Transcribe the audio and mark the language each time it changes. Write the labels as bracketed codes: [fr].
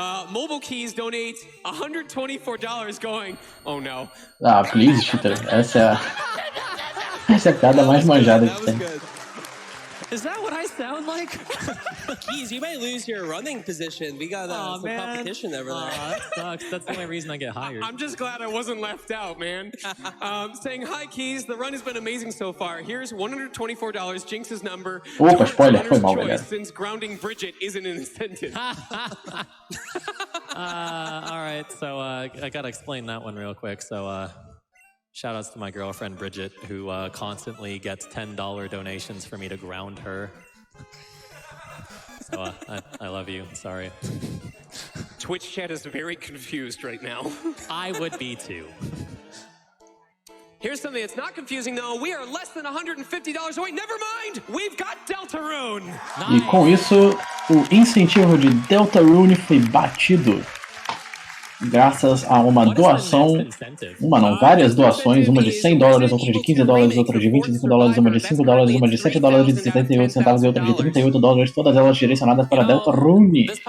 [en] Mobile Keys donate $124 going. Oh no. Ah, please, cheater. [pt] Essa é a piada mais manjada que tem. [en] Is that what I sound like? Keys, you might lose your running position. We got some competition over there. That sucks. That's the only reason I get hired. I'm just glad I wasn't left out, man. Saying, hi, Keys. The run has been amazing so far. Here's $124, Jinx's number. [pt] Opa, spoiler, foi mal, galera. [en] Since grounding Bridget isn't an incentive. All right, so I gotta explain that one real quick. So shout outs to my girlfriend Bridget, who constantly gets $10 donations for me to ground her. So I love you. Sorry. Twitch chat is very confused right now. I would be too. Here's something that's not confusing, though. We are less than $150 away. Never mind! We've got Deltarune! [pt] E com isso, o incentivo de Deltarune foi batido. Graças a uma doação, várias doações, uma de $100, outra de $15, outra de $25, uma de $5, uma de $7 de 78 centavos e outra de $38, todas elas direcionadas para Deltarune.